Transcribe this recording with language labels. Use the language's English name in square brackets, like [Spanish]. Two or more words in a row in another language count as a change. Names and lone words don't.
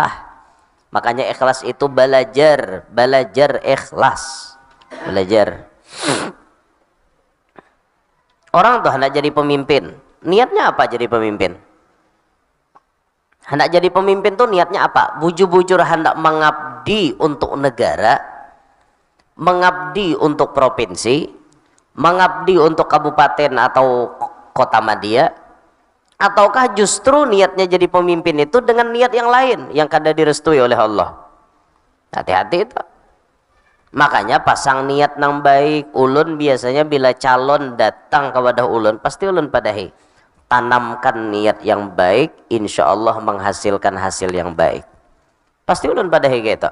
[Indonesian] Makanya ikhlas itu belajar ikhlas, belajar. Orang tuh hendak jadi pemimpin, niatnya apa jadi pemimpin? Hendak jadi pemimpin tuh niatnya apa? Bujur-bujur hendak mengabdi untuk negara, mengabdi untuk provinsi, mengabdi untuk kabupaten atau kota madya, ataukah justru niatnya jadi pemimpin itu dengan niat yang lain yang kada direstui oleh Allah? Hati-hati itu. Makanya pasang niat nang baik. [Banjar] Ulun biasanya bila calon datang kepada ulun pasti ulun padahi tanamkan niat yang baik, insya Allah menghasilkan hasil yang baik. Pasti ulun padahi gitu.